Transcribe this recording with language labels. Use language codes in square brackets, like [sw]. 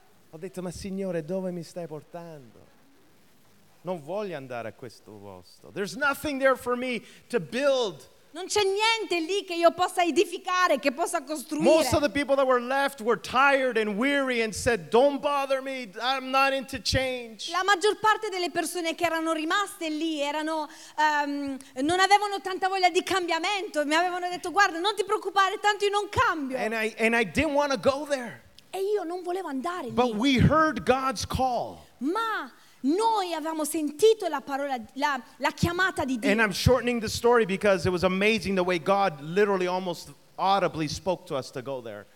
[it] Ho detto, ma Signore, dove mi stai portando? Non voglio andare a questo posto. [en] There's nothing there for me to build. [it] Non c'è niente lì che io possa edificare, che possa costruire. [en] Most of the people that were left were tired and weary and said, "Don't bother me. I'm not into change." [it] La maggior parte delle persone che erano rimaste lì erano non avevano tanta voglia di cambiamento. Mi avevano detto, "Guarda, non ti preoccupare, tanto io non cambio." [en] And I didn't want to go there. [it] E io non volevo andare lì. [en] But we heard God's call. [it] Ma noi avevamo sentito la parola, la chiamata di Dio. [en] And I'm shortening the story because it was amazing the way God literally almost audibly spoke to us to go there.